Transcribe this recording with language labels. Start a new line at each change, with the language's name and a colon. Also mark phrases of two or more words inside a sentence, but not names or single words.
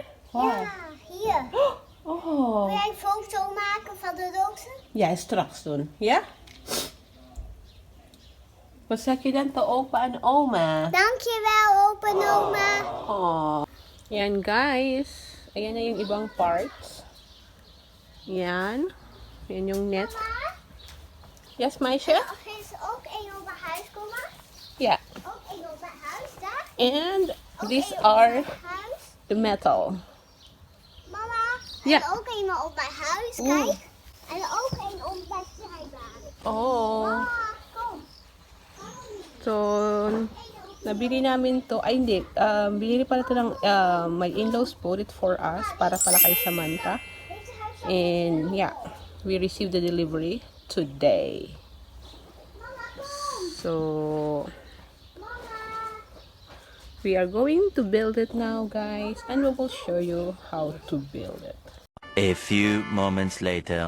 Dutch: Ja, hier. Oh. Wil jij een foto maken van de dochter? Ja, straks doen. Ja? Wat zeg je dan te opa en oma? Dankjewel, opa en oma.
Filipino: Oh. Yan guys. Ayan na yung ibang parts. Yan. Yan yung net.
Dutch: Yes, meisje? Er is ook één op mijn huis, kom maar. Ja. Ook één op mijn huis, daar.
English: And
Dutch: Ook
English: these
Dutch: één op
English: are
Dutch: mijn huis.
English: the metal.
Dutch: Mama, Ja. en ook één op mijn huis, kijk. En ook één op mijn zijbaan. Oh. Mama, kom.
Filipino: So, nabili namin to. Ay, hindi. Binili pala ito ng
English: my in-laws bought it for us
Filipino: para pala kay Samantha.
English: And yeah, we received the delivery today. So, we are going to build it now, guys, and we will show you how to build it. A few moments later.